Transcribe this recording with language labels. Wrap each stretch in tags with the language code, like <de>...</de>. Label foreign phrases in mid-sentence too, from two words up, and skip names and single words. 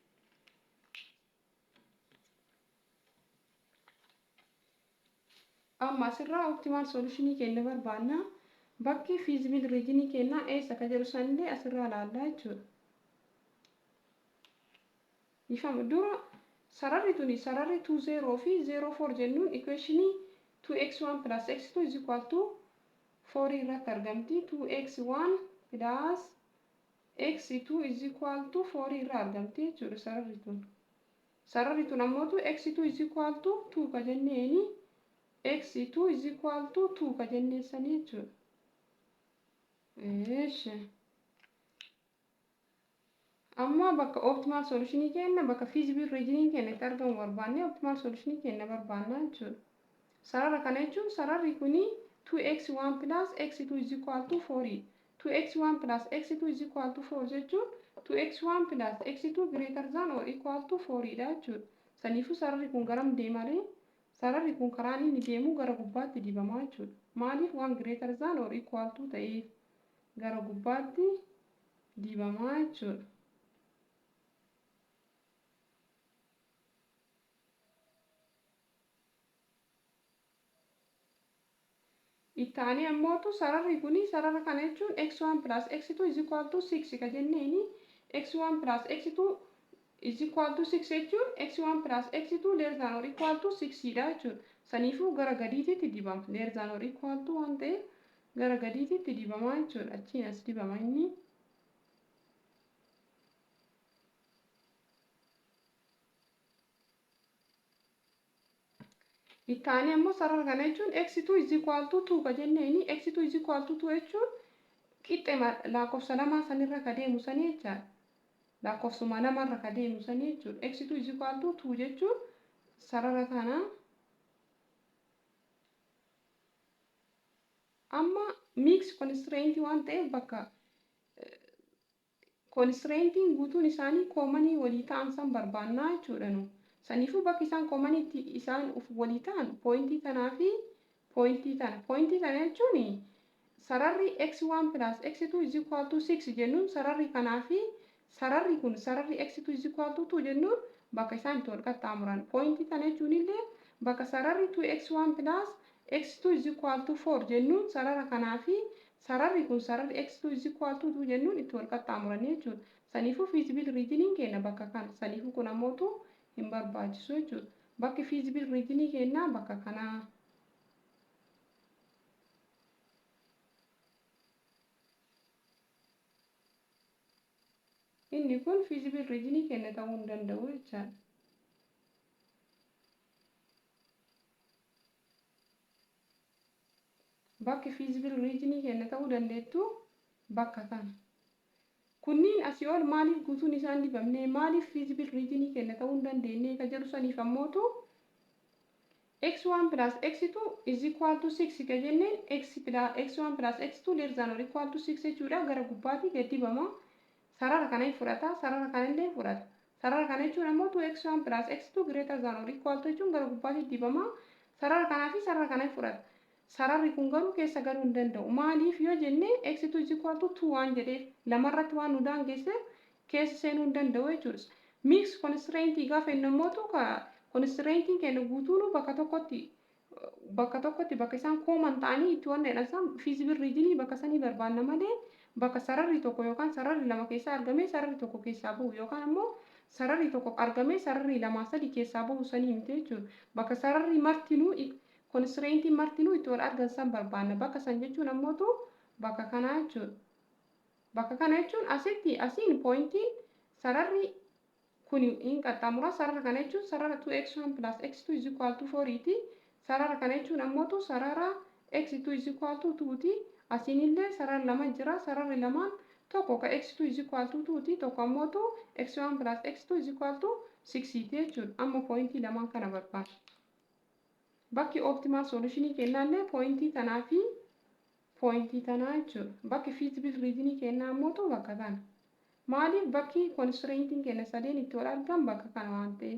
<om>Amma asirraa</om> <en>optimal solution</en> <om>kenna barbaanna. Bakki</om> <en>feasible region</en> <om>kenna eessa akka jiru sanillee asirraa ilaallaa jechuudha. Ifamu dura sararri 20 fi 04 jennuun</om> <en>equation 2x1 plus x2 is equal to 4</en> <om>irratti argamti.</om> <en>2x1 plus x2 is equal to 4</en> <om>irraa argamti jechuudha sararri tun. Sararri tun ammoo</om> <en>x2 is equal to 2</en> <om>ka jenneeni</om> <en>x2 is equal to 2</en> <om>ka jenneessanii jechuudha. Amma bakka</om> <en>optimal solution</en> <om>kenna bakka</om> <en>feasible region</en> <om>kenna itti argamu barbaanne</om> <en>optimal solution</en> <om>kenna barbaanna jechuudha. Sarara kana jechuun sararri kuni</om> <en>2x1 plus x2 is equal to 4. 2x1 plus x2 is equal to 4</en> <om>jechuun</om> <en>2x1 plus x2 greater than or equal to 4</en> <om>dha jechuudha. Saniifuu sararri kun garam deemare? Sararri kun karaan inni deemu gara gubbaatti dibamaa jechuudha. Maaliif waan</om> <en>greater than or equal to</en> <om>ta'eef gara gubbaatti dibamaa jechuudha. Ittaanii ammootu sararri kuni sarara kana jechuun</om> <en>x1 plus x2 is equal to 6</en> <om>ka jenneeni</om> <en>x1 plus x2 is equal to 6</en> <om>jechuun</om> <en>x1 plus x2 less than or equal to 6</en> <om>dha jechuudha. Saniifuu gara gadiititti dibama.</om> <en>Less than or equal to</en> <om>waan ta'eef gara gadiititti dibama jechuudha. Achiin as dibama inni. Ittaanii ammoo sarara kana jechuun</om> <en>x2 is equal to 2</en> <om>ka jenneeni</om> <en>x2 is equal to 2</en> <om>jechuun qixxee lakkoofsa lamaa sanirra ka deemu sanii jechaadha. Lakkoofsuma lamarra ka deemu sanii jechuudha.</om> <en>x2 is equal to 2</en> <om>jechuun sarara kana amma</om> <en>mix constraint</en> <om>waan ta'eef bakka constraintiin guutuun isaanii koomanii walii ta'an san barbaannaa jechuudha nu. Saniifuu bakki isaan koomaniitti isaan walii ta'an poointii tanaa fi poointii tana. Poointii tana jechuun sararri</om> <en>x1 plus x2 is equal to 6</en> <om>jennuun sararri kanaa fi sararri kun sararri</om> <en>x2 is equal to 2</en> <om>jennuun bakka isaan itti wal qaxxaamuran. Poointii tana jechuun illee bakka sararri</om> <en>2x1 plus x2 is equal to 4</en> <om>jennuun sarara kanaa fi sararri kun sararri</om> <en>x2 is equal to 2</en> <om>jennuun itti wal qaxxaamuran jechuudha. Saniifuu</om> <en>feasible region</en> <om>kenna bakka kana. Saniifuu kun ammootu hin barbaachisu jechuudha. Bakki</om> <en>feasible region</en> <om>kennaa bakka kanaa. Inni kun</om> <en>feasible region</en> <om>kenna ta'uu hin danda'u jechaadha. Bakki</om> <en>feasible region</en> <om>kenna ta'uu dandeettu bakka kana. Kunniin asii ol maaliif guutuun isaan dibamne maaliif feasible region kenna ta'uu hin dandeenye ka jedhu saniif ammootu</om> <en>x1 plus x2 is equal to 6</en> <om>ka jenneen</om> <en>x1 plus x2 less than or equal to 6</en> <om>jechuudha gara gubbaatti gad dibama. Sarara kana hin fudhata sarara kana illee fudhata. Sarara kana jechuun ammoo</om> <en>2x1 plus x2 greater than or equal to</en> <om>jechuun gara gubbaatti dibama. Sarara kanaa fi sarara kana hin fudhata. Sararri kun garuu keessa galuu hin danda'u. Maaliif yoo jenne</om> <en>x2 is equal to 2</en> <om>waan jedheef lamarratti waan nu daangesseef keessa seenuu hin danda'u jechuudha.</om> <en>Mix constraint</en> <om>gaafa inni ammootu constraintiin kenna guutuun bakka tokkotti bakka isaan kooman ta'anii itti waan dheedhansan</om> <en>feasible region</en> <om>bakka sanii barbaanna malee bakka sararri tokko yookaan sararri lama keessaa argamee sararri tokko keessaa bahu yookaan ammoo sararri tokko argamee sararri lamaa sadi keessaa bahu sanii miti jechuudha. Bakka sararri martinuu constraintiin martinuu itti wal argan barbaanna. Bakka san jechuun ammootu bakka kanaa jechuudha. Bakka kana jechuun asiin poointiin sararri kun hin qaxxaamura. Sarara kana jechuun sarara</om> <en>2x1 plus x2 is equal to 4</en> <om>ti. Sarara kana jechuun ammootu sarara</om> <en>x2 is equal to 2</en> <om>ti. Asiin illee sarara lama jira. Sararri lamaan tokko ka</om> <en>x2 is equal to 2</en> <om>ti. Tokko ammootu</om> <en>x1 plus x2 is equal to 6</en> <om>ti jechuudha. Amma poointii lamaan kana barbaada. Bakki</om> <en>optimal solution</en> <om>kennaallee poointii tanaa fi pointii tanaa jechuudha. Bakki</om> <en>feasible reasonii</en> <om>kennaa ammoo bakka kana. Maaliif bakki constraintiin kenna sadeen itti wal argaman bakka kana waan ta'eef.</om>